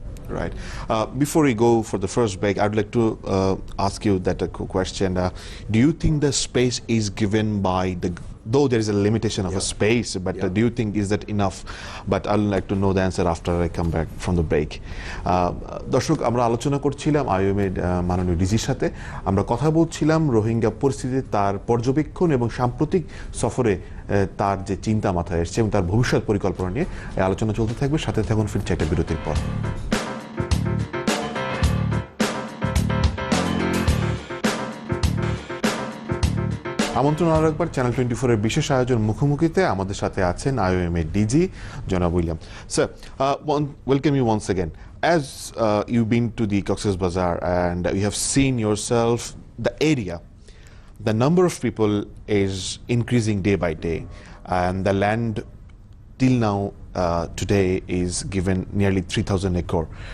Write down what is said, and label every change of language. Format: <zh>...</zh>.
<en>Right. Before we go for the first break, I'd like to ask you that question. Do you think the space is given by the though there is a limitation of a space, but do you think is that enough? But I'd like to know the answer after I come back from the break.</en> <bn>দর্শক, আমরা আলোচনা করছিলাম IOM এর মাননীয় ডিজির সাথে। আমরা কথা বলছিলাম রোহিঙ্গা পরিস্থিতিতে তার পর্যবেক্ষণ এবং সাম্প্রতিক সফরে তার যে চিন্তা মাথায় এসেছে এবং তার ভবিষ্যৎ পরিকল্পনা নিয়ে এই আলোচনা চলতে থাকবে। সাথে থাকুন, ফিরছে একটা বিরতির পর। আমন্ত্রণ আরো একবার চ্যানেল 24 এর বিশেষ আয়োজন মুখোমুখিতে। আমাদের সাথে আছেন IOM এর ডিজি জনাব William.</bn> <en>Sir, welcome you once again. As you've been to the Cox's Bazar and you have seen yourself the area, the number of people is increasing day by day, and the land till now today is given nearly 3,000 acre.</en>